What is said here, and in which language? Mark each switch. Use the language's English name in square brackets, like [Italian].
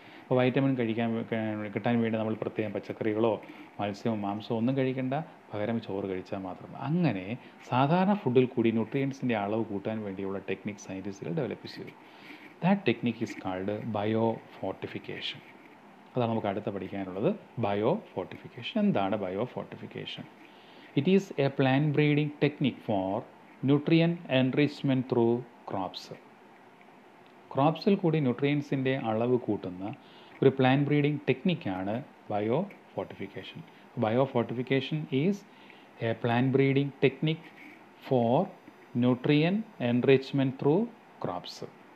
[Malayalam] അപ്പോൾ വൈറ്റമിൻ കിട്ടാൻ വേണ്ടി നമ്മൾ പ്രത്യേകം പച്ചക്കറികളോ മത്സ്യമോ മാംസമോ ഒന്നും കഴിക്കേണ്ട, പകരം ചോറ് കഴിച്ചാൽ മാത്രം. അങ്ങനെ സാധാരണ ഫുഡിൽ കൂടി ന്യൂട്രിയൻസിൻ്റെ അളവ് കൂട്ടാൻ വേണ്ടിയുള്ള ടെക്നിക് സയൻറ്റിസ്റ്റുകൾ ഡെവലപ്പ് ചെയ്തു. [English] That technique is called biofortification. [Malayalam] അതാണ് നമുക്ക് അടുത്ത് പഠിക്കാനുള്ളത്, ബയോ ഫോർട്ടിഫിക്കേഷൻ. എന്താണ് bio fortification? [English] It is a plant breeding technique for nutrient enrichment through crops. [Malayalam] ക്രോപ്സിൽ കൂടി ന്യൂട്രിയൻസിൻ്റെ അളവ് കൂട്ടുന്ന ഒരു plant breeding ടെക്നിക്കാണ് bio fortification. [English] Biofortification is a plant breeding technique for nutrient enrichment through crops.